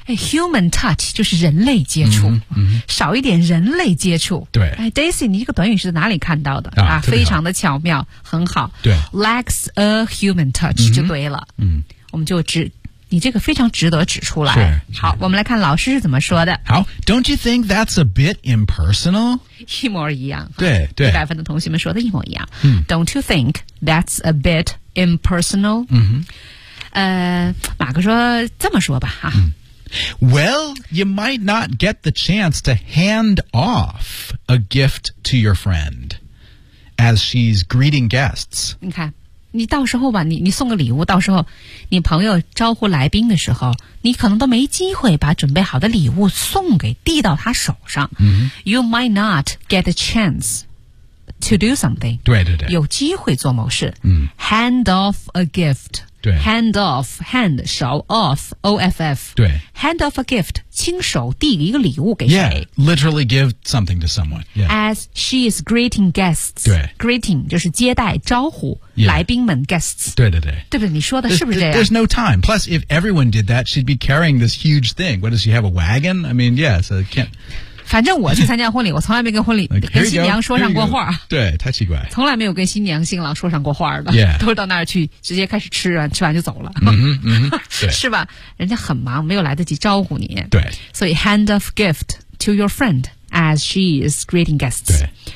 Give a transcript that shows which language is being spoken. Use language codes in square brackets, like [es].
[zh] 哎、human touch 就是人类接触、 mm-hmm. 少一点人类接触对、哎、Daisy 你这个短语是在哪里看到的啊非常的巧妙很好对 [en] lacks a human touch、 mm-hmm. [zh] 就对了、 mm-hmm. 我们就指你这个非常值得指出来是好是我们来看老师是怎么说的 [en] 好 Don't you think that's a bit impersonal [zh] 一模一样对对一百分的同学们说的一模一样、嗯、 [en] Don't you think that's a bit impersonal、嗯、 [zh] 马克说这么说吧、啊 [en] 嗯、Well you might not get the chance to hand off a gift to your friend as she's greeting guests [zh] 你看你到时候吧你送个礼物到时候你朋友招呼来宾的时候你可能都没机会把准备好的礼物送给递到他手上、 mm-hmm. [en] You might not get a chance to do something [zh] 对对对有机会做某事、 mm-hmm. [en] Hand off a gift [zh] 对 Hand off Hand 手 off O-F-F 对 [en] Hand off a gift [zh] 亲手递一个礼物给谁 [en] Yeah literally give something to someone、yeah. As she is greeting guests [zh] 对 Greeting 就是接待招呼 Yeah. 来宾们 guests 对对对对不对你说的是不是这样 [en] there's no time plus if everyone did that she'd be carrying this huge thing what does she have a wagon I mean yeah so can't [zh] 反正我去参加婚礼我从来没跟婚礼 like, 跟新娘说上过话对太奇怪从来没有跟新娘新郎说上过话的、 yeah. 都是到那儿去直接开始吃完吃完就走了、 mm-hmm, 是吧人家很忙没有来得及招呼你对 [en] 所以 hand off gift to your friend as she is greeting guests